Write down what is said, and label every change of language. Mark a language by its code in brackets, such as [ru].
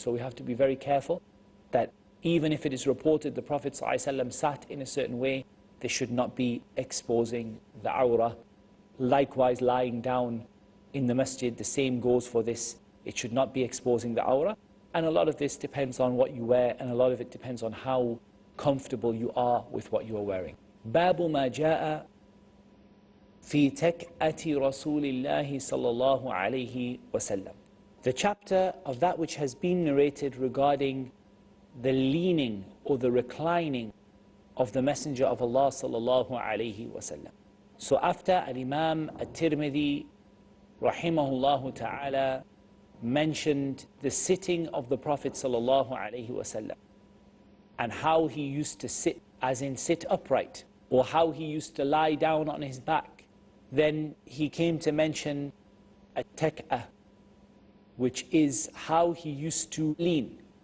[en] So we have to be very careful that even if it is reported the Prophet ﷺ sat in a certain way, they should not be exposing the awrah. Likewise, lying down in the masjid, the same goes for this. It should not be exposing the awrah. And a lot of this depends on what you wear, and a lot of it depends on how comfortable you are with what you are wearing. [ar] باب ما جاء في تكأة رسول الله صلى الله عليه وسلم. [en] The chapter of that which has been narrated regarding the leaning or the reclining of the Messenger of Allah [ar] صلى الله عليه وسلم. [en] So after Al-Imam At-Tirmidhi rahimahullah ta'ala mentioned the sitting of the Prophet sallallahu alaihi wasallam and how he used to sit, as in sit upright, or how he used to lie down on his back, then he came to mention at-tak'ah, which is how he used to lean.